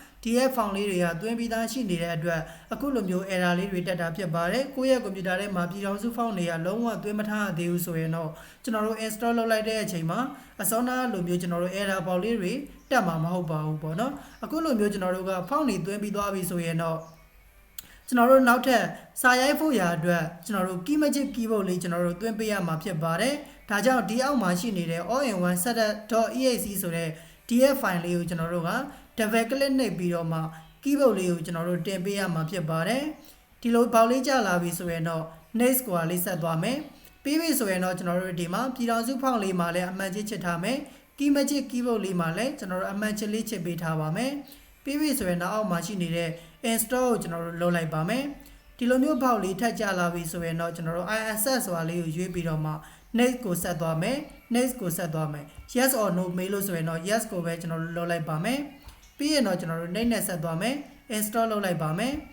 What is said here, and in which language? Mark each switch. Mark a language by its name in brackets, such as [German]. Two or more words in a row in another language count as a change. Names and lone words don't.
[Burmese] TF font လေးတွေကတွင်းပြီးသားရှိနေတဲ့အတွက်အခုလိုမျိုး error လေးတွေတက်တာဖြစ်ပါတယ်ကိုယ့်ရဲ့ computer ထဲမှာပြည်ထောင်စု font တွေကလုံးဝတွင်းမထားသေးဘူးဆိုရင်တော့ကျွန်တော်တို့ install လုပ်လိုက်တဲ့အချိန်မှာအစောနာလိုမျိုးကျွန်တော်တို့ error ပေါက်လေးတွေတက်မှာမဟုတ်ပါဘူးပေါ့နော်အခုလိုမျိုးကျွန်တော်တို့က font တွေ တွင်းပြီးသွားပြီဆိုရင်တော့ကျွန်တော်တို့နောက်ထပ်စာရိုက်ဖို့ရာအတွက်ကျွန်တော်တို့ Keymagic keyboard လေးကျွန်တော်တို့တွင်းပေးရမှာဖြစ်ပါတယ်ဒါကြောင့်ဒီအောက်မှာရှိနေတဲ့ all-in-one setup.exe ဆိုတဲ့ DF file လေးကိုကျွန်တော်တို့က [English] double click [Burmese] နှိပ်ပြီးတော့မှ keyboard လေး ကိုကျွန်တော်တို့တင်ပေးရမှာဖြစ်ပါတယ်ဒီလိုပေါက်လေးကျလာပြီဆိုရင်တော့ next ကိုလေးဆက်သွားမယ်ပြီးပြီဆိုရင်တော့ကျွန်တော်တို့ဒီမှာပြည်ထောင်စု font လေးမှာလည်းအမှန်ချစ်ထား မယ် Keymagic keyboard လေးမှာလည်းကျွန်တော်တို့အမှန်ချစ်လေးချစ်ပေးထားပါမယ်ပြီးပြီဆိုရင်တော့အောက်မှာရှိနေတဲ့ install ကိုကျွန်တော်တို့လုပ်လိုက်ပါမယ်ဒီလိုမျိုးပေါက်လေးထပ်ကျလာပြီဆိုရင်တော့ကျွန်တော်တို့ ISS ဆိုတာလေးကိုရွေးပြီးတော့မှ next ကိုဆက်သွားမယ် next ကိုဆက်သွားမယ် [English] yes or no [Burmese] မေးလို့ဆိုရင်တော့ yes ကိုပဲကျွန်တော်တို့လုပ်လိုက်ပါမယ်ပြီးရင်တော့ကျွန်တော်တို့ next နဲ့ဆက်သွားမယ် install လုပ်လိုက်ပါမယ်